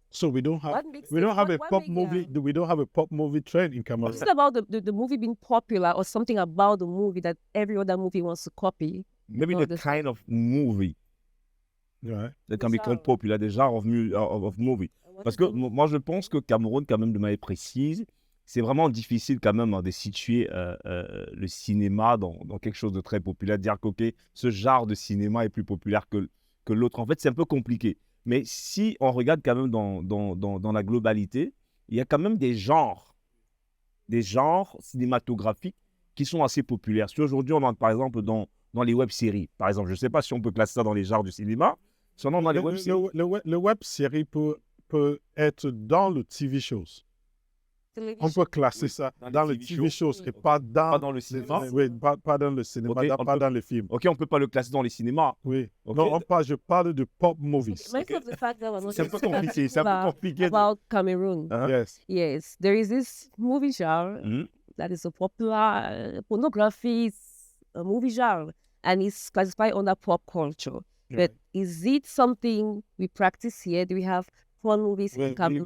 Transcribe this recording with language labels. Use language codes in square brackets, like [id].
[en] So we don't have a pop movie. We don't have a pop movie trend in Cameroon. It's not about the movie being popular or something about the movie that every other movie wants to copy. Maybe the kind of movie that can become popular, the genre of movie. [fr] Parce que moi, je pense que Cameroun, quand même, de manière précise, c'est vraiment difficile quand même de situer le cinéma dans quelque chose de très populaire, de dire que ce genre de cinéma est plus populaire que l'autre. En fait, c'est un peu compliqué. Mais si on regarde quand même dans la globalité, il y a quand même des genres cinématographiques qui sont assez populaires. Si aujourd'hui, on entre par exemple dans les web-séries, par exemple, je ne sais pas si on peut classer ça dans les genres du cinéma, sinon dans les web-séries. Le web-série peut être dans le TV shows. On peut classer ça dans le TV shows et pas dans le cinéma. Oui, pas dans le cinéma, pas dans le film. Ok, on ne peut pas le classer dans les cinémas. Oui. [en] Okay. [fr] Non, je parle de pop movies. [en] Most of the fact that we're not [fr] C'est un peu compliqué. C'est un peu compliqué. [en] about Cameroon. Yes. There is this movie genre that is a popular pornography movie genre, and it's classified under pop culture. But is it something we practice here? Do we have porn movies in Cameroon?